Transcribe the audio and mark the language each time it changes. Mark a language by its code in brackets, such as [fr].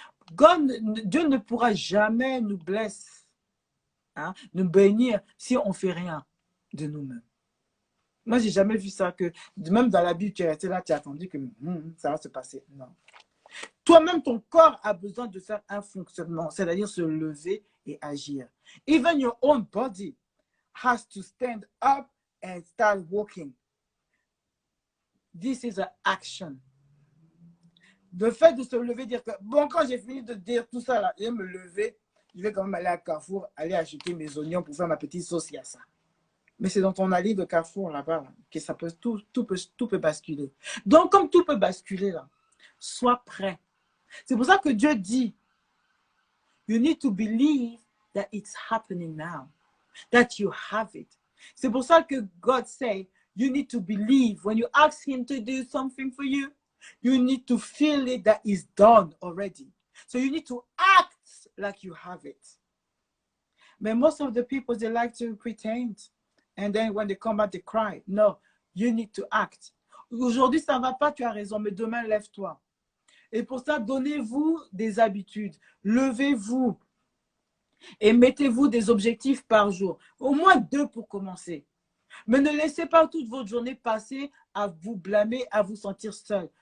[fr] Dieu ne pourra jamais nous blesser, hein, nous bénir si on ne fait rien. de nous-mêmes. Moi, j'ai jamais vu ça, que même dans la Bible, tu es resté là, tu as attendu que ça va se passer. Non. Toi-même, ton corps a besoin de faire un fonctionnement, c'est-à-dire se lever et agir. [en] Even your own body has to stand up and start walking. This is an action. [fr] Le fait de se lever, dire que, bon, quand j'ai fini de dire tout ça, là, je vais me lever, je vais quand même aller à Carrefour, aller acheter mes oignons pour faire ma petite sauce, il y a ça. Mais c'est dans ton allée de Carrefour, là-bas, là, que ça peut, tout peut basculer. Donc, comme tout peut basculer, là, sois prêt. C'est pour ça que Dieu dit, [en] you need to believe that it's happening now, that you have it. [fr] C'est pour ça que [en] God say, you need to believe. When you ask him to do something for you, you need to feel it that is done already. So you need to act like you have it. But most of the people, they like to pretend. And then when they come back, they cry. No, you need to act. [fr] Aujourd'hui, ça ne va pas, tu as raison, mais demain, lève-toi. Et pour ça, donnez-vous des habitudes. Levez-vous. Et mettez-vous des objectifs par jour. Au moins 2 pour commencer. Mais ne laissez pas toute votre journée passer à vous blâmer, à vous sentir seul.